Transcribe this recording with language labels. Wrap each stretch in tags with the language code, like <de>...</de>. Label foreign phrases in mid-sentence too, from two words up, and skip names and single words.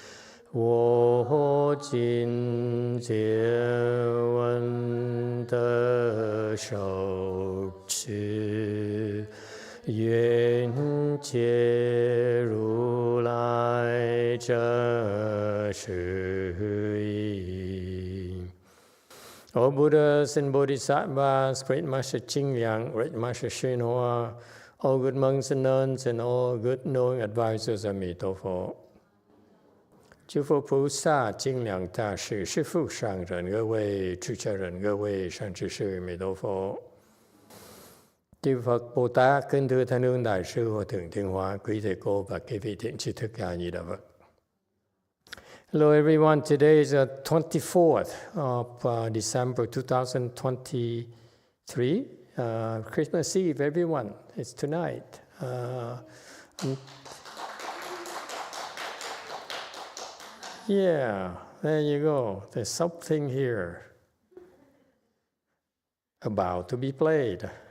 <zh>我今见闻得受持愿解如来真实义.</zh> <en>O Buddhas and Bodhisattvas, Great Master Ching Liang, Great Master YongHua, all good monks and nuns, and all good knowing advisors of Emitofuo.</en> <zh>诸佛菩萨、精良大士、师父上人、各位出家人、各位善知识、弥陀佛。</zh> <vi>Chư Phật Bồ Tát, kính thưa Thanh Hương Đại sư Hòa Thượng Thiên Hóa, quý thầy cô và quý vị thiện tri thức A Di Đà Phật.</vi> <en>Hello everyone, today is the 24th of December 2023, Christmas Eve everyone, it's tonight. Yeah, there you go, there's something here about to be played.</en>